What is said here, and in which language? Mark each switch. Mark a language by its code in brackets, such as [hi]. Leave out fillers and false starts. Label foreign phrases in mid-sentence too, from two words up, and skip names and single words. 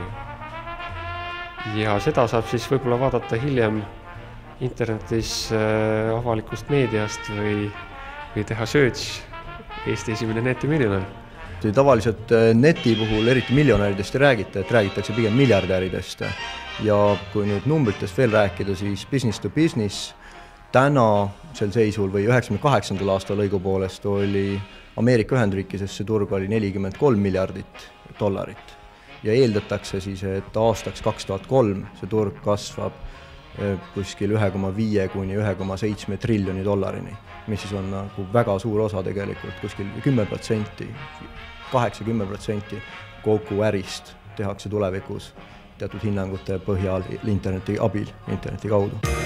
[et] Ja seda saab siis võib-olla vaadata hiljem internetis avalikust meediast või teha search Eesti esimene netimiljonär. Tavaliselt neti puhul eriti miljonäridest ei räägita, et räägitakse pigem miljardäridest. Ja kui nüüd numbritest veel rääkida, siis [en] business to business [et] täna sel seisul või 98. aasta lõigu poolest oli Ameerika Ühendriikides see turg oli $43 miljardit ja eeldatakse siis, et aastaks 2003 see turg kasvab kuskil 1,5 kuni 1,7 triljoni dollarini, mis siis on nagu väga suur osa tegelikult, kuskil 10%, 8-10% kogu ärist tehakse tulevikus teatud hinnangute põhjal interneti abil, interneti kaudu.